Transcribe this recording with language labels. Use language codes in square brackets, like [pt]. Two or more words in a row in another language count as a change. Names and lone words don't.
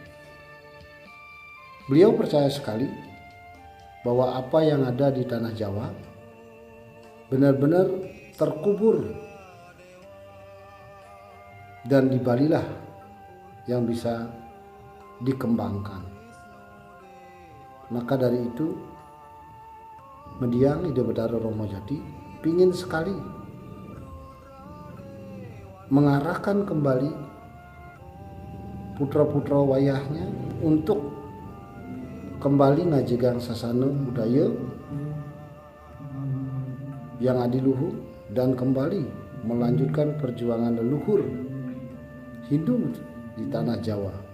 [id] Beliau percaya sekali bahwa apa yang ada di tanah Jawa benar-benar terkubur, dan di Bali lah yang bisa dikembangkan. Maka dari itu mediang ide Betara Romo Jati pingin sekali mengarahkan kembali putra-putra wayahnya untuk kembali ngajegang sasana budaya yang adiluhur dan kembali melanjutkan perjuangan leluhur Hindu di tanah Jawa.